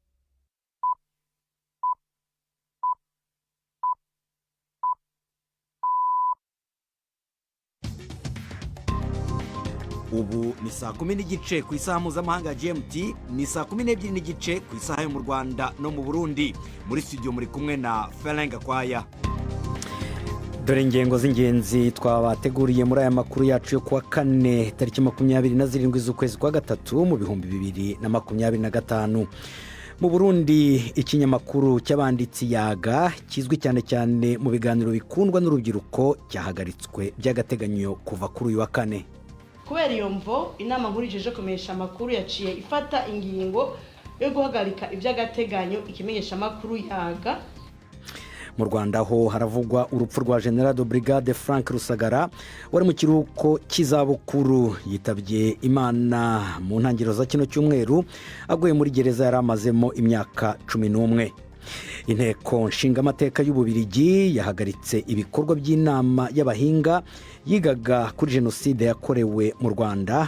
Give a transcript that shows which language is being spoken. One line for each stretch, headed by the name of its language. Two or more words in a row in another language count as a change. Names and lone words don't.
Kinyarwanda: Ubu ni saa 10 n'igice ku isaha mpuzamahanga ya GMT, ni saa 12 n'igice ku isaha yo mu Rwanda no mu Burundi. Muri studio muri kumwe na Ferenga Kwaya. Dore ingengo z'ingenzi twabateguriye muri aya makuru yacu yo kuwa kane tariki 27 z'ukwezi kwa gatatu mu 2025. Mu Burundi ikinyamakuru cy'abanditsi Yaga kizwi cyane cyane mu biganiro bikundwa n'urubyiruko cyahagaritswe by'agateganyo kuva kuri uyu wa kane.
Rundi: Kubera iyo mvo inama nkuru ijeje kumenyesha amakuru yaciye ifata ingingo yo guhagarika iby'agateganyo ikimenyesha amakuru Yaga.
Kinyarwanda: Mu Rwanda ho haravugwa urupfu rwa General de Brigade Frank Rusagara wari mu kiruhuko cy'izabukuru, yitabye Imana mu ntangiriro za kino cyumweru aguye muri gereza yari amazemo imyaka 11. Inteko nshingamateka y'Ububiligi yahagaritse ibikorwa by'inama y'abahinga yigaga kuri jenoside yakorewe mu Rwanda.